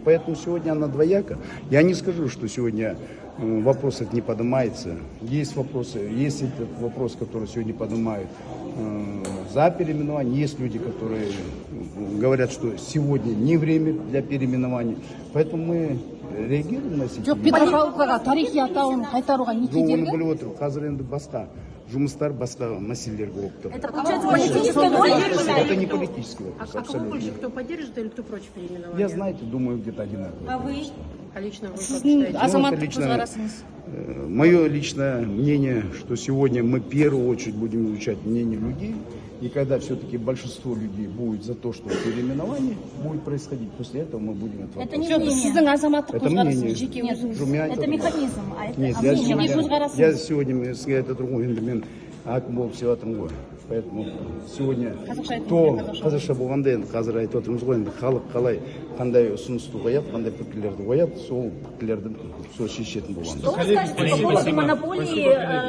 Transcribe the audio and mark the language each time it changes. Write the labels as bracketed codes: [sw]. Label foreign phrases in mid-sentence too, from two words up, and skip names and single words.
[ru] Поэтому сегодня она двояка. Я не скажу, что сегодня вопрос этот не поднимается. Есть вопросы, есть этот вопрос, который сегодня поднимают за переименование. Есть люди, которые говорят, что сегодня не время для переименования. Поэтому мы реагируем на эти [kk] Жоқ, Петропавлға тарихи атауын қайтаруға не Оны кедергі? біліп отыр. Қазір енді басқа жұмыстар, басқа мәселелер болып тұр. [ru] Это получается политическая воля? Это не политический вопрос, А кого абсолютно. больше, кто поддержит или кто против переименования? Я, знаете, думаю, где-то одинаково. А вы? А лично вы как [kk] Сіздің [ru] считаете? [kk] азаматтық көзқарасыңыз. [ru] Мое личное мнение, что сегодня мы в первую очередь будем изучать мнение людей. И когда все-таки большинство людей будет за то, что переименование будет происходить, после этого мы будем это Это не [kk] Жоқ, [ru] мнение. [kk] сіздің азаматтық [ru] Это мнение. [kk] көзқарасыңыз жеке өзіңіз. Жоқ, мен айтып [ru] Это [kk] отырмын. [ru] механизм, а это Нет, мнение. [kk] Жеке көзқарасыңыз. [ru] я сегодня [kk] мен сізге айтып тұрмын ғой, енді мен әкім болып істеп жатырмын ғой. [ru] Поэтому сегодня [kk] қазақша болғанда енді қазір айтып отырмыз ғой, енді халық қалай қандай ұсынысты қояды, қандай пікірлерді қояды, сол пікірлерді сол шешетін боламыз. [ru] Что вы скажете по поводу монополии